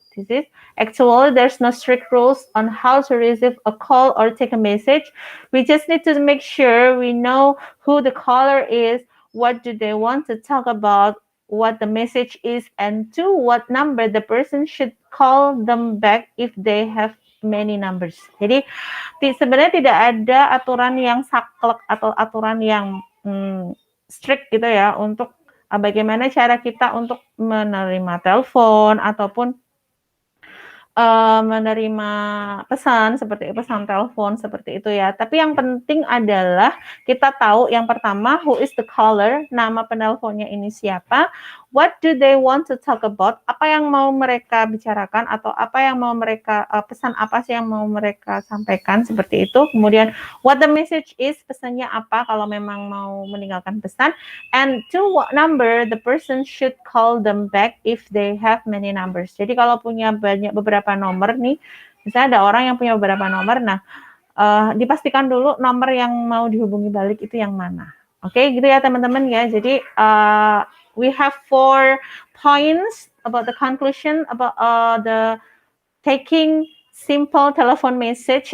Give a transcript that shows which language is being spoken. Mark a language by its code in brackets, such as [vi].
[en] This is actually there's no strict rules on how to receive a call or take a message. We just need to make sure we know who the caller is, what do they want to talk about, what the message is, and to what number the person should call them back if they have many numbers. [id] Jadi sebenarnya tidak ada aturan yang saklek atau aturan yang strict gitu ya untuk bagaimana cara kita untuk menerima telepon ataupun menerima pesan seperti pesan telepon seperti itu ya. Tapi yang penting adalah kita tahu yang pertama [en] who is the caller, [id] nama penelponnya ini siapa, [en] what do they want to talk about, [id] apa yang mau mereka bicarakan atau apa yang mau mereka pesan apa sih yang mau mereka sampaikan seperti itu. Kemudian [en] what the message is, [id] pesannya apa kalau memang mau meninggalkan pesan, [en] and to what number the person should call them back if they have many numbers. [id] Jadi kalau punya beberapa nomor nih, misalnya ada orang yang punya beberapa nomor, nah dipastikan dulu nomor yang mau dihubungi balik itu yang mana. Oke, gitu ya teman-teman ya. [en] Jadi we have 4 points about the conclusion about the taking simple telephone message.